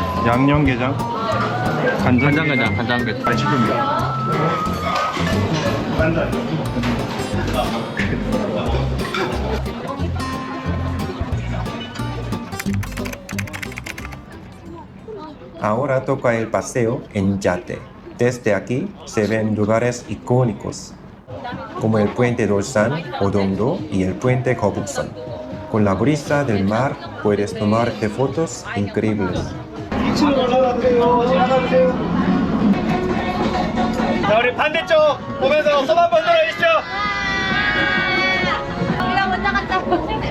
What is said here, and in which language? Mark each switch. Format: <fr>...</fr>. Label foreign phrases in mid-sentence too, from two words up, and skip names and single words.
<ko>양념게장, 간장게장, 간장게장. 맛있습니다.</ko> <es>Ahora toca el paseo en yate. Desde aquí se ven lugares icónicos, como el puente Dolsan, Odomdo y el puente Gobukson. Con la brisa del mar puedes tomarte fotos increíbles.</es> <ko>자, 우리 반대쪽 보면서 손 한번 들어주시죠. 우리가 먼저 갔다 올게.</ko>